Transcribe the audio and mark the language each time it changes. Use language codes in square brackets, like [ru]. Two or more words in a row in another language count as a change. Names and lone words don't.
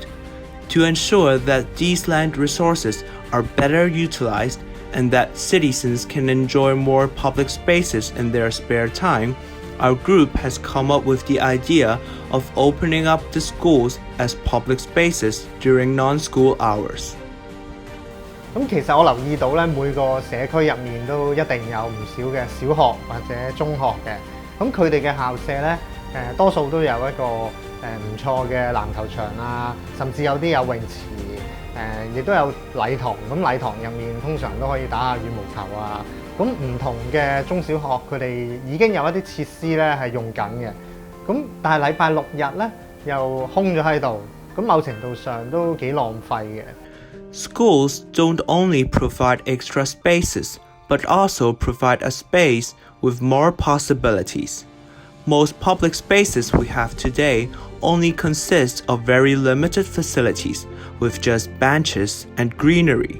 [en] To ensure that these land resources are better utilized and that citizens can enjoy more public spaces in their spare time, our group has come up with the idea of opening up the schools as public spaces during non-school hours. [yue] 咁其實我留意到咧，每個社區入面都一定有唔少嘅小學或者中學嘅，咁佢哋嘅校舍咧，多數都有一個唔錯嘅籃球場啊，甚至有啲有泳池，亦都有禮堂。咁禮堂入面通常都可以打下羽毛球啊。咁唔同嘅中小學佢哋已經有一啲設施咧係用緊嘅。咁但係禮拜六日咧又空咗喺度，咁某程度上都幾浪費嘅。 [en] Schools don't only provide extra spaces, but also provide a space with more possibilities. Most public spaces we have today only consist of very limited facilities with just benches and greenery.